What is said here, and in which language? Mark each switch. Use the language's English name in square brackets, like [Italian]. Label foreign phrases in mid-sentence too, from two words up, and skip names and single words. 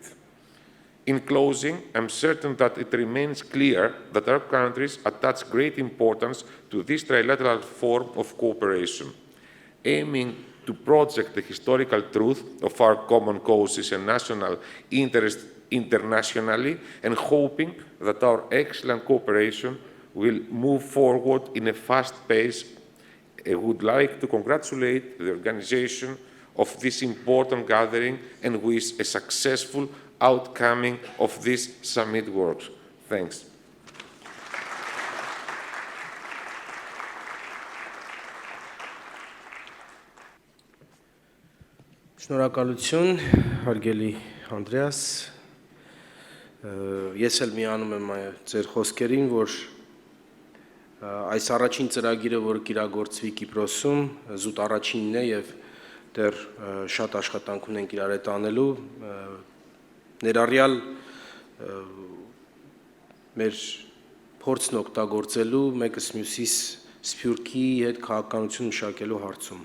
[English] In closing, I'm certain that it remains clear that our countries attach great importance to this trilateral form of cooperation, aiming to project the historical truth of our common causes and national interests internationally, and hoping that our excellent cooperation will move forward in a fast pace. I would like to congratulate the organization of this important gathering and wish a successful outcoming of this summit works. Thanks. [Armenian] Շնորհակալություն, հարգելի Andreas. Ես էլ միանում եմ ձեր խոսքերին, որ այս առաջին ծրագիրը, որ կիրագործվի Կիպրոսում, զուտ առաջինն է եւ դեռ շատ աշխատանք ունենք իրար հետ անելու, ներառյալ մեր փորձն օգտագործելու մեկս մյուսիս սփյուռքի հետ քաղաքականություն մշակելու հարցում։